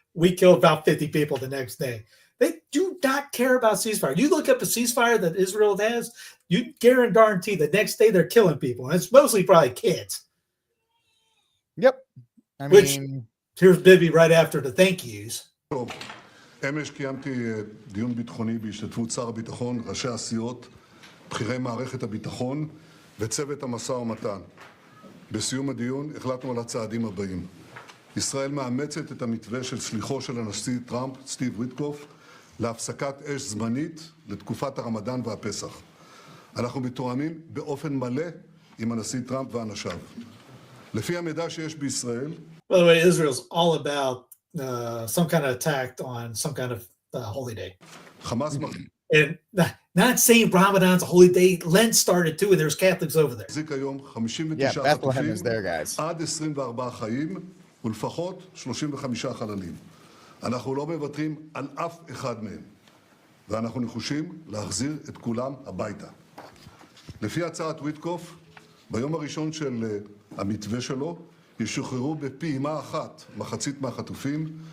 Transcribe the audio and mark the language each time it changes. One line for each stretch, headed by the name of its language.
English: We killed about 50 people the next day. They do not care about ceasefire. You look up a ceasefire that Israel has, you guarantee the next day they're killing people. And it's mostly probably kids. Yep. Which, here's Bibi right after the thank yous.
Hebrew: אמש קיימתי דיון ביטחוני בהשתתפות שר הביטחון, ראשי הסיעות, בכירי מערכת הביטחון וצוות המשא ומתן. בסיום הדיון החלטנו על הצעדים הבאים. ישראל מאמצת את המתווה של שליחו של הנשיא טראמפ, סטיב ויטקוף, להפסקת אש זמנית לתקופת הרמדאן והפסח. אנחנו מתואמים באופן מלא עם הנשיא טראמפ ואנשיו. לפי המידע שיש בישראל...
English: By the way, Israel's all about some kind of attack on some kind of holy day. Hamas... And not saying Ramadan's a holy day. Lent started too, and there's Catholics over there. Yeah, Bethlehem is there, guys.
Hebrew: עד 24 חיים ולפחות 35 חללים. אנחנו לא מוותרים על אף אחד מהם, ואנחנו נחושים להחזיר את כולם הביתה. לפי הצעת ויטקוף, ביום הראשון של המתווה שלו, ישוחררו בפעימה אחת מחצית מהחטופים.